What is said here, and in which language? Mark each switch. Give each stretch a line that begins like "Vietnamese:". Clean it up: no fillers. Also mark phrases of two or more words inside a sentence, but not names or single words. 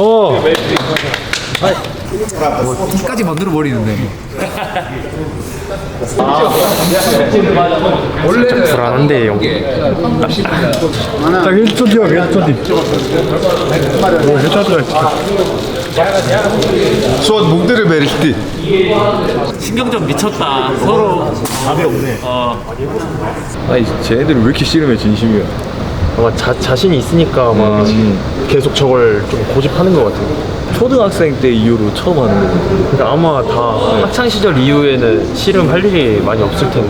Korean: 이까지 만들어 버리는데. 좀 불안한데 형. 자, 1초 뒤요, 1초 뒤. 오, 해줘야
Mongolian: шууд бүгдээрээ барилтыг.
Korean: 신경전 미쳤다. 서로 답이 없네. 아니 쟤네들이 왜 이렇게 씨름에 진심이야? 아마 자신이 있으니까 막 계속 저걸 좀 고집하는 것 같아요. 초등학생 때 이후로 처음 하는 거거든. 그러니까 아마 다 학창 시절 이후에는 씨름 할 일이 많이 없을 텐데.